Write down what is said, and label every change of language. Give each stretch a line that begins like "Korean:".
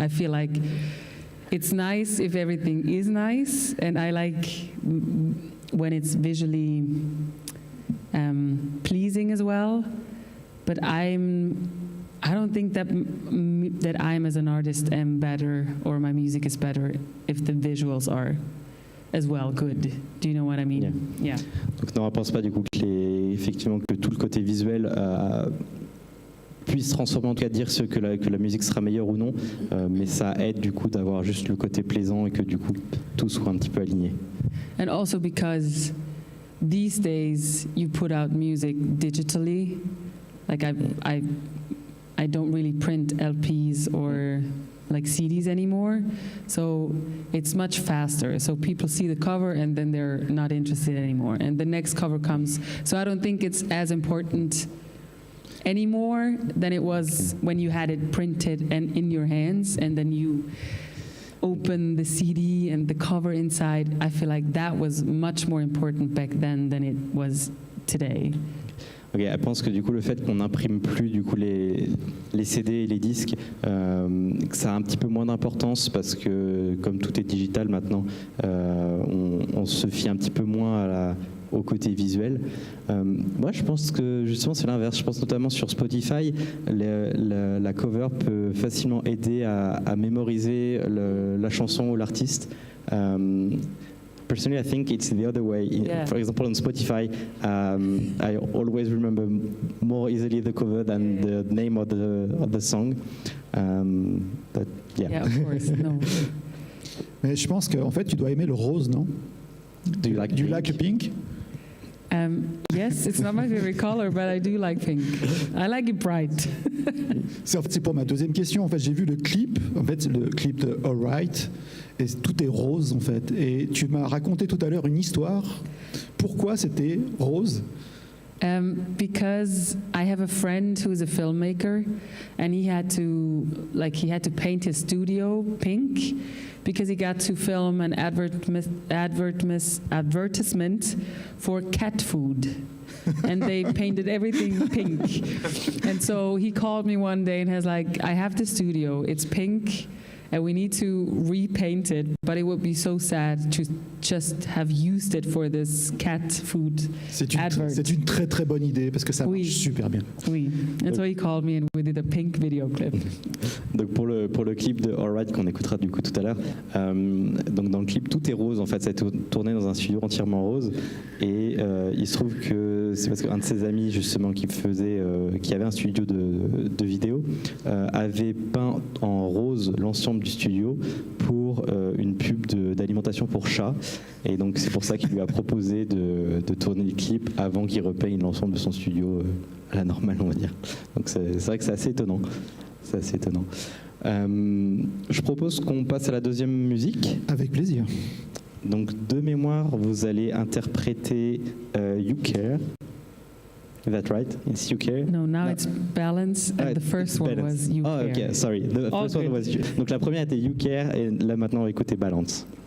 English: I feel like it's nice if everything is nice, and I like when it's visually pleasing as well. But I don't think that I'm as an artist am better, or my music is better if the visuals are as well good. Do you know what I mean? Yeah.
French: Donc non, on ne pense pas du coup effectivement que tout le côté visuel puisse transformer, en tout cas dire que la musique sera meilleure ou non, mais ça aide du coup d'avoir juste le côté plaisant et que du coup tout soit un petit peu aligné.
English: And also because these days you put out music digitally, like I don't really print LPs or like CDs anymore, so it's much faster. So people see the cover and then they're not interested anymore, and the next cover comes. So I don't think it's as important anymore than it was when you had it printed and in your hands, and then you open the CD and the cover inside. I feel like that was much more important back then than it was today.
French: Okay, elle pense que du coup le fait qu'on n'imprime plus du coup les CD et les disques, que ça a un petit peu moins d'importance parce que comme tout est digital maintenant, on se fie un petit peu moins au côté visuel. Moi je pense que justement c'est l'inverse. Je pense notamment sur Spotify, la cover peut facilement aider à mémoriser la chanson ou l'artiste.
English: Personally, I think it's the other way. Yeah. For example, on Spotify, I always remember more easily the cover than the name of the song. But yeah. Yeah, of course. No.
French: Mais je pense qu'en fait, tu dois aimer le rose, non?
English: Do you like Do you pink? like the pink? Yes, it's not my favorite color, but I do like pink. I like it bright.
French: C'est pour ma deuxième question. En fait, j'ai vu le clip. En fait, le clip de All Right. Et tout est rose, en fait. Et tu m'as raconté tout à l'heure une histoire. Pourquoi c'était rose?
English: Because I have a friend who's a filmmaker, and he had to paint his studio pink because he got to film an advertisement for cat food. And they painted everything pink. And so he called me one day and has like, I have the studio, it's pink, and we need to repaint it, but it would be so sad to just have used it for this cat food advert.
French: C'est une très très bonne idée parce que ça marche super bien. Oui,
English: and so he called me and we did a pink video clip.
French: Donc pour le clip de All Right qu'on écoutera du coup tout à l'heure, donc dans le clip tout est rose en fait, ça a été tourné dans un studio entièrement rose, et il se trouve que c'est parce qu'un de ses amis justement qui avait un studio de vidéo avait peint en rose l'ensemble du studio pour pour une pub d'alimentation pour chat. Et donc c'est pour ça qu'il lui a proposé de tourner le clip avant qu'il repaye l'ensemble de son studio à la normale, on va dire. Donc c'est vrai que c'est assez étonnant. C'est assez étonnant. Je propose qu'on passe à la deuxième musique. Avec plaisir. Donc de mémoire, vous allez interpréter You Care.
English: Is that right? It's You Care? No, now it's balance, and the first one was You Care. Oh, okay, sorry. The first one was You.
French: Donc la première était You Care, et là maintenant on va écouter Balance.